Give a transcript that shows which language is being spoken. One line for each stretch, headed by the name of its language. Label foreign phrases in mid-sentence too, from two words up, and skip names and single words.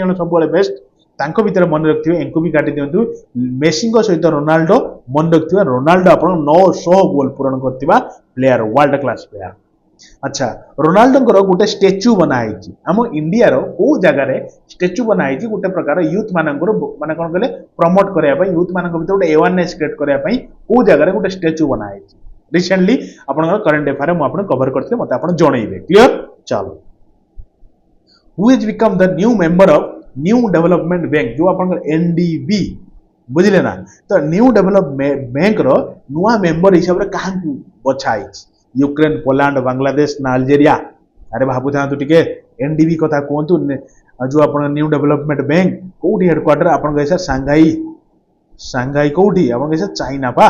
Odia: ଜଣ ସବୁବେଳେ ବେଷ୍ଟ ତାଙ୍କ ଭିତରେ ମନେ ରଖିଥିବେ ଏଙ୍କୁ ବି କାଟି ଦିଅନ୍ତୁ ମେସିଙ୍କ ସହିତ ରୋନାଲ୍ଡୋ ମନେ ରଖିଥିବା ରୋନାଲ୍ଡୋ ଆପଣ 900 ଗୋଲ ପୂରଣ କରିଥିବା
English: player world class player
Odia: ଆଚ୍ଛା ରୋନାଲ୍ଡୋଙ୍କର ଗୋଟେ ଷ୍ଟାଚ୍ୟୁ ବନା ହେଇଛି ଆମ ଇଣ୍ଡିଆର କୋଉ ଜାଗାରେ ଷ୍ଟାଚ୍ୟୁ ବନା ହେଇଛି ଗୋଟେ ପ୍ରକାର ୟୁଥ ମାନଙ୍କର ମାନେ କଣ କହିଲେ ପ୍ରମୋଟ କରିବା ପାଇଁ ୟୁଥ ମାନଙ୍କ ଭିତରେ ଗୋଟେ
English: awareness create
Odia: କରିବା ପାଇଁ କୋଉ ଜାଗାରେ ଗୋଟେ ଷ୍ଟାଚ୍ୟୁ ବନା ହେଇଛି ରିସେଣ୍ଟଲି ଆପଣଙ୍କର
English: current affair
Odia: ମୁଁ ଆପଣଙ୍କୁ କଭର କରିଥିଲି ମତେ ଆପଣ ଜଣେଇବେ କ୍ଲିୟର ଚାલો
English: who has become the new member of new development bank
Odia: जो ଆପଣଙ୍କର एनडीबी ବୁଝିଲେ ନା ତ ନ୍ୟୁ ଡେଭଲପମେଣ୍ଟ ବ୍ୟାଙ୍କର ନୂଆ ମେମ୍ବର ହିସାବରେ କାହାକୁ ବଛା ହେଇଛି ୟୁକ୍ରେନ ପୋଲାଣ୍ଡ ବାଂଲାଦେଶ ନା ଆଲଜେରିଆ ଆରେ ଭାବୁଥାନ୍ତୁ ଟିକେ ଏନଡିବି କଥା କୁହନ୍ତୁ ଯୋଉ ଆପଣ ନ୍ୟୁ ଡେଭଲପମେଣ୍ଟ ବ୍ୟାଙ୍କ କୋଉଠି ହେଡକ୍ୱାର୍ଟର ଆପଣଙ୍କ ହିସାବ ସାଂଘାଇ ସାଂଘାଇ କୋଉଠି ଆପଣଙ୍କ ହିସାବ ଚାଇନା ପା